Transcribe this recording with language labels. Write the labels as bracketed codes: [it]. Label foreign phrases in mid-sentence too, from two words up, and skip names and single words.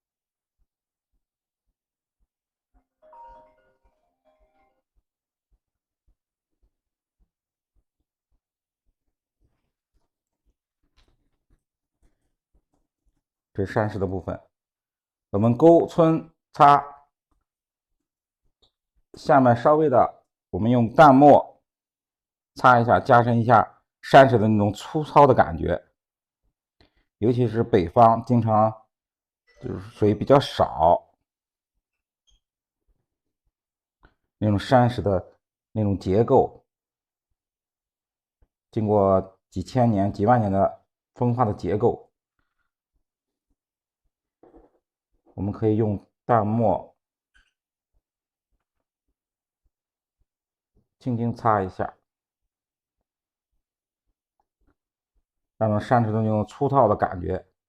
[zh] 這是山石的部分，我們勾皴擦，下面稍微的，我們用淡墨擦一下，加深一下山石的那種粗糙的感覺。尤其是北方，經常就是水比較少，那種山石的那種結構，經過幾千年、幾萬年的風化的結構，我們可以用淡墨輕輕擦一下，讓山石的那種粗糙的感覺。